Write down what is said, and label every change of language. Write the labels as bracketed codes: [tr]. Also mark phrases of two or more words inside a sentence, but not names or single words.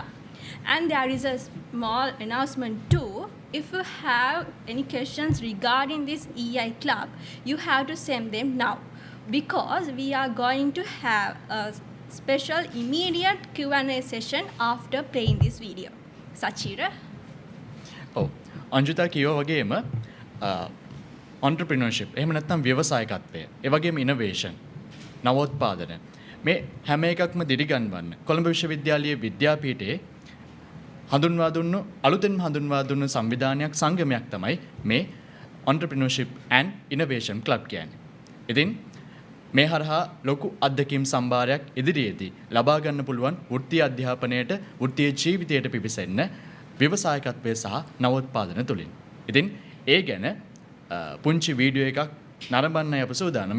[en] And there is a small announcement too. If you have any questions regarding this EI club, you have to send them now, because we are going to have a special immediate Q&A session after playing this video. Sachira? [si] ඔව් අංජුතා කියෝ වගේම entrepreneurship එහෙම නැත්නම් ව්‍යවසායකත්වය ඒ වගේම innovation නවෝත්පාදන මේ හැම එකක්ම දිරිගන්වන්න කොළඹ විශ්වවිද්‍යාලයේ විද්‍යාපීඨයේ හඳුන්වා දුන්නු අලුතෙන්ම හඳුන්වා දුන්නු සංවිධානයක් සංගමයක් තමයි මේ [en] entrepreneurship and innovation club [si] කියන්නේ. ඉතින් මේ හරහා ලොකු අත්දැකීම් සම්භාරයක් ඉදිරියේදී ලබා ගන්න පුළුවන් වෘත්තීය අධ්‍යාපනයට වෘත්තීය ජීවිතයට පිවිසෙන්න ව්‍යවසායකත්වය සහ නවෝත්පාදන තුලින්. ඉතින් ඒ ගැන පුංචි වීඩියෝ එකක් නරඹන්නයි අප සූදානම්.